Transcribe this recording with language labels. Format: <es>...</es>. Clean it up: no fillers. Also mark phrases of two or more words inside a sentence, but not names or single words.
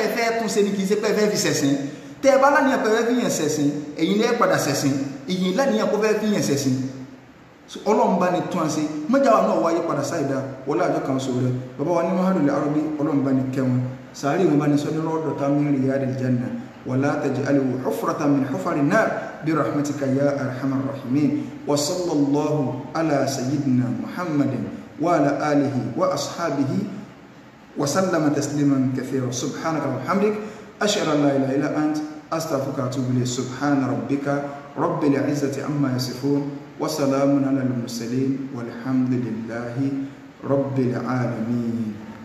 <yo>ẹ fẹ́ tún ṣe ni kì í ṣe pé ẹ fẹ́ fi ṣẹ̀sìn tẹ́ ẹ bá láníyàn pé ẹ fẹ́ fi yàn ṣẹ̀sìn ẹ̀yin lẹ́ padà ṣẹ̀sìn ìyìn láníyàn pé ẹ fẹ́ fi yàn ṣẹ̀sìn Ọlọ́run bá ní tún ṣe mọ́jáwà náà wáyé padà sáìdá wọlé àjọ kan sọ rẹ̀ bàbá wa ní mahadul arabi Ọlọ́run bá ní kẹwọn sàárì wọn bá ní sọ ní rọ́dọ̀ tá</yo> <ar>من رياض الجنة ولا تجعله حفرة من حفر النار برحمتك يا أرحم الراحمين وصلى الله على سيدنا محمد وعلى آله وأصحابه وسلم تسليما كثيرا سبحانك وبحمدك أشهد أن لا إله إلا أنت أستغفرك وأتوب إليك. سبحان ربك رب العزة عما يصفون وسلام على المرسلين والحمد لله رب العالمين.</ar>